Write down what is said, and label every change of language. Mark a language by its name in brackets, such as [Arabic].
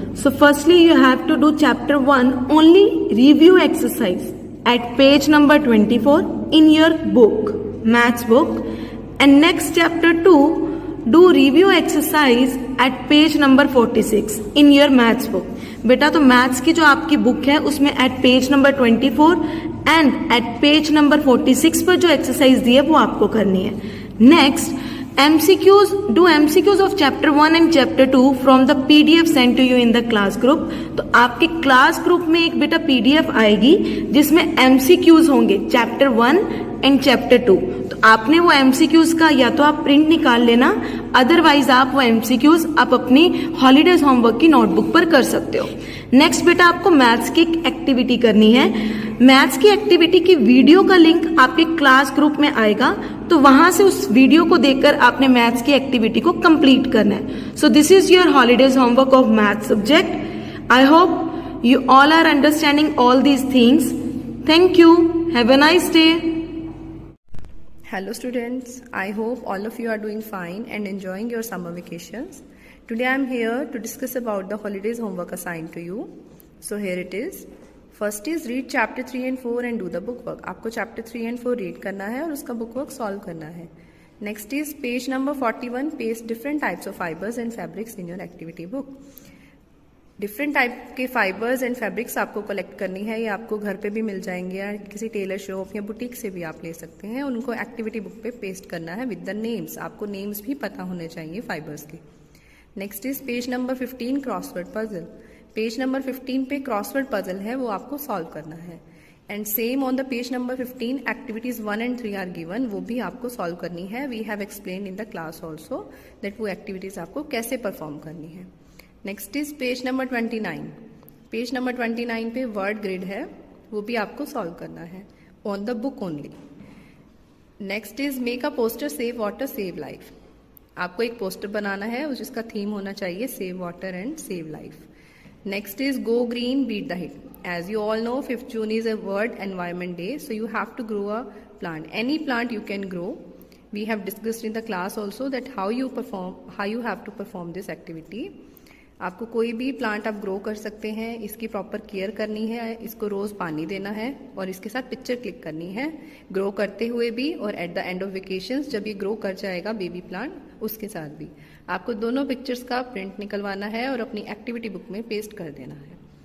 [English] So firstly, you have to do chapter 1 only review exercise at page number 24 in your book, maths book. And next chapter 2, do review exercise at page number 46 in your maths book. [Hindi] बेटा तो maths की जो आपकी book है उसमें [English] at page number 24 and at page number 46 [Hindi] पर जो exercise दी है वो आपको करनी है. [English] Next, MCQs, do MCQs of chapter 1 and chapter 2 from the PDF sent to you in the class group. [Hindi] तो आपके क्लास ग्रुप में एक बेटा PDF आएगी जिसमें MCQs होंगे चैप्टर 1 एंड चैप्टर 2. तो आपने वो MCQs का या तो आप प्रिंट निकाल लेना, अदरवाइज आप वो MCQs आप अपनी हॉलीडेज होमवर्क की नोटबुक पर कर सकते हो. नेक्स्ट बेटा आपको मैथ्स की एक्टिविटी करनी है. मैथ्स की एक्टिविटी की वीडियो का लिंक आपके क्लास ग्रुप में आएगा, तो वहां से उस वीडियो को देखकर आपने मैथ्स की एक्टिविटी को कंप्लीट करना है. [English] So this is your holidays homework of maths subject. I hope you all are understanding all these things. Thank you. Have a nice day. Hello students, I hope all of you are doing fine and enjoying your summer vacations. Today I am here to discuss about the holidays homework assigned to you. So here it is. First is read chapter 3 and 4 and do the book work. [Hindi] आपको chapter 3 and 4 read करना है और उसका book work solve करना है. [English] Next is page number 41, paste different types of fibers and fabrics in your activity book. [Hindi] Different type के fibres and fabrics आपको collect करनी है. ये आपको घर पे भी मिल जाएंगे या किसी टेलर शॉप या बुटीक से भी आप ले सकते हैं. उनको एक्टिविटी बुक पे पेस्ट करना है [English] With the names. [Hindi] आपको नेम्स भी पता होने चाहिए फाइबर्स के. [English] Next is page number 15, crossword puzzle. [Hindi] Page number 15 पे क्रॉसवर्ड पजल है, वो आपको सॉल्व करना है. [English] and same on the page number 15 activities 1 and 3 are given, [Hindi] वो भी आपको सॉल्व करनी है. [English] we have explain in the class also that [Hindi] वो एक्टिविटीज आपको कैसे परफॉर्म करनी है. [English] Next is page number 29. [Hindi] Page number 29 पे वर्ड ग्रिड है, वो भी आपको सॉल्व करना है [English] On the book only. Next is make a poster save water save life. [Hindi] आपको एक पोस्टर बनाना है जिसका थीम होना चाहिए save water and save life. [English] Next is go green beat the heat. As you all know 5th June is a World Environment Day, so you have to grow a plant. Any plant you can grow. We have discussed in the class also that how you have to perform this activity. [Hindi] आपको कोई भी plant आप grow कर सकते हैं. इसकी proper care करनी है, इसको रोज पानी देना है और इसके साथ पिक्चर क्लिक करनी है ग्रो करते हुए भी और [English] at the end of vacations [Hindi] जब ये ग्रो कर जाएगा बेबी प्लांट उसके साथ भी. आपको दोनों पिक्चर्स का प्रिंट निकलवाना है और अपनी एक्टिविटी बुक में पेस्ट कर देना है.